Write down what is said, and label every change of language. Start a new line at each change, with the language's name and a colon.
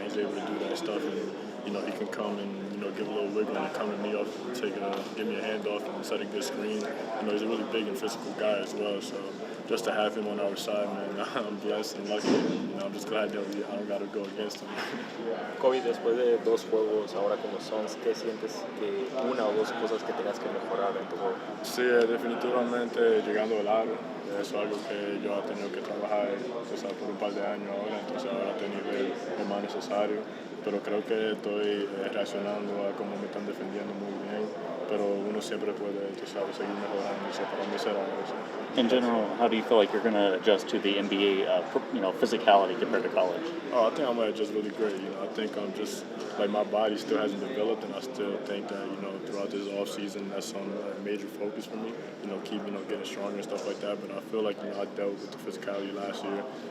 English: He's able to do that stuff, and he can come and give a little wiggle and come to me up and give me a handoff and set a good screen. He's a really big and physical guy as well. So just to have him on our side, man, I'm blessed and lucky. I'm just glad that I don't got to go against him.
Spanish: Koby, después de 2 juegos ahora como Suns, ¿qué sientes que una o 2 cosas que tengas que mejorar en tu juego? Sí, definitivamente llegando al aro. Eso es algo que yo he tenido que trabajar por un par de años ahora, entonces ahora he tenido el más necesario. Pero creo que estoy reaccionando a cómo me están defendiendo muy bien. Pero uno siempre puede, seguir mejorando. So para mí será eso.
English: In general, how do you feel like you're going to adjust to the NBA, physicality compared to college? I think I'm going to adjust really great. I think I'm just, my body still hasn't developed, and I still think that, throughout this off season, that's some major focus for me. Keep, getting stronger and stuff like that. But I feel like, I dealt with the physicality last year.